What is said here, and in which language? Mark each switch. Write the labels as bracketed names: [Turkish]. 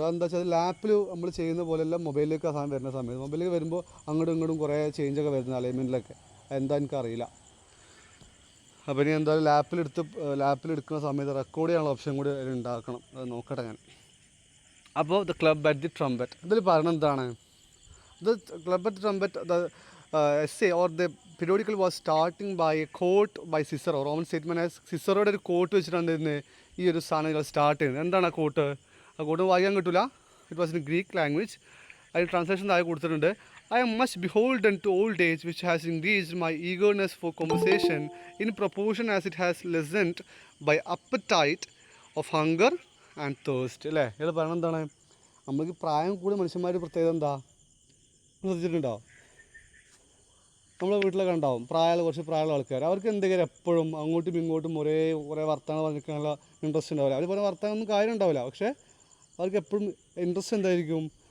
[Malayalam] അതെന്താ വെച്ചാൽ ലാപ്പിൽ നമ്മൾ ചെയ്യുന്ന പോലെയല്ല മൊബൈലിലേക്ക് ആ സാധനം വരുന്ന സമയത്ത്. മൊബൈലിലേക്ക് വരുമ്പോൾ അങ്ങോട്ടും ഇങ്ങോട്ടും കുറേ ചേഞ്ചൊക്കെ വരുന്നത് അലൈൻമെൻറ്റിലൊക്കെ. എന്താ എനിക്കറിയില്ല. അപ്പോൾ ഇനി എന്തായാലും ലാപ്പിലെടുക്കുന്ന സമയത്ത് റെക്കോർഡ് ചെയ്യാനുള്ള ഓപ്ഷൻ കൂടി ഉണ്ടാക്കണം. അത് നോക്കട്ടെ ഞാൻ. അപ്പോൾ the club at the trumpet, ഇതിൽ പറയുന്നത് എന്താണ്? [English] The club at the trumpet, the essay or the periodical was starting by a quote by Cicero. [Malayalam] Roman statement ആയ സിസറോയുടെ ഒരു കോട്ട് വെച്ചിട്ടാണ് ഇന്ന് ഈ ഒരു സാധനം സ്റ്റാർട്ട് ചെയ്യുന്നത്. എന്താണ് ആ കോട്ട്? ആ കോട്ട് വായിക്കാൻ കിട്ടില്ല. [English] It was in Greek language. [Malayalam] അതിൽ ട്രാൻസ്ലേഷൻ താഴെ കൊടുത്തിട്ടുണ്ട്. [English] I am much beholden to old age which has engaged my eagerness for conversation in proportion as it has lessened by appetite of hunger and thirst. [Malayalam] അല്ലേ? ഇത് പറയുന്നത് എന്താണ്? നമ്മൾക്ക് പ്രായം കൂടുതൽ മനുഷ്യന്മാർ പ്രത്യേകത എന്താ ശ്രദ്ധിച്ചിട്ടുണ്ടോ? നമ്മളെ വീട്ടിലൊക്കെ ഉണ്ടാവും കുറച്ച് പ്രായമുള്ള ആൾക്കാർ. അവർക്ക് എന്തെങ്കിലും എപ്പോഴും അങ്ങോട്ടും ഇങ്ങോട്ടും കുറേ വർത്തമാനം പറഞ്ഞിരിക്കാനുള്ള ഇൻട്രസ്റ്റ് ഉണ്ടാവില്ല. അതുപോലെ വർത്തമാനമൊന്നും കാര്യം ഉണ്ടാവില്ല. പക്ഷേ അവർക്ക് എപ്പോഴും ഇൻട്രസ്റ്റ് എന്തായിരിക്കും?